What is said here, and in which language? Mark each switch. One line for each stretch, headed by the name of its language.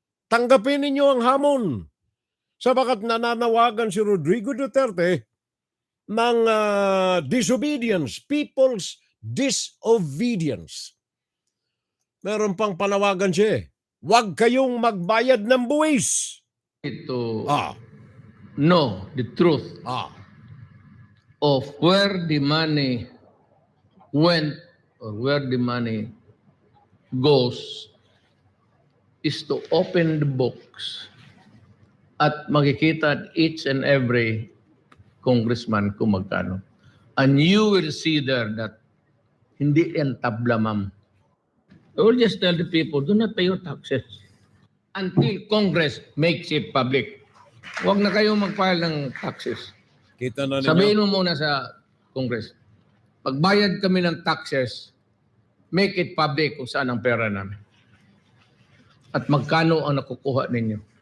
Filipino: Tanggapin ninyo ang hamon sabagat nananawagan si Rodrigo Duterte ng disobedience,
English: people's disobedience.
Filipino: Meron pang panawagan siya. Huwag kayong magbayad ng buwis.
English: To know the truth of where the money went or where the money goes is to open the books
Filipino: at makikita
English: at each and every congressman
Filipino: kung magkano.
English: And you will see there that
Filipino: hindi yan tabla,
English: ma'am. I will just tell the people, do not pay your taxes until Congress makes it public.
Filipino: Huwag na kayo mag-file ng taxes. Kita na ninyo. Sabihin mo muna sa Congress, pagbayad kami ng taxes,
English: make it public
Filipino: kung saan ang pera namin. At magkano ang nakukuha ninyo.